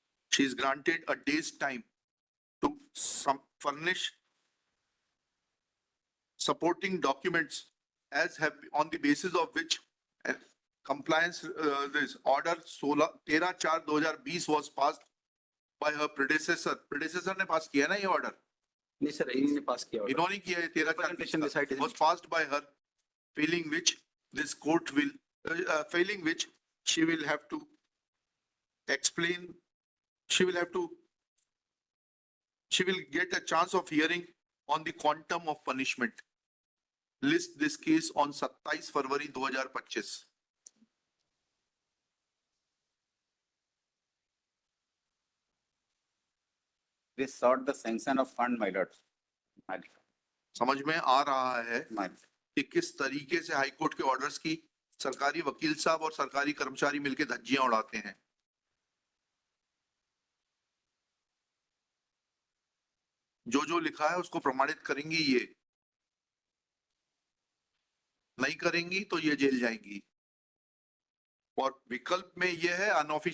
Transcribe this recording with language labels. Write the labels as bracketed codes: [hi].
[en] She is granted a day's time to furnish supporting documents as have on the basis of which compliance this order 13/4/2020 was passed by her predecessor. [hi] Predecessor ने पास किया ना ये order? नहीं sir, इन्हीं ने पास किया order। इन्होंने किया ये 13/4/20 [en] decided was passed by her, failing which this court will failing which she will have to explain, she will get a chance of hearing on the quantum of punishment. List this case on 27 February 2025. It is sought the sanction of fund, my lord. [hi] समझ में आ रहा है [en] My, [hi] कि किस तरीके से high court के orders की सरकारी वकील साहब और सरकारी कर्मचारी मिलकर धज्जियां उड़ाते हैं। जो लिखा है उसको प्रमाणित करेंगी ये, नहीं करेंगी तो ये जेल जाएंगी। और विकल्प में ये है अनऑफिशियल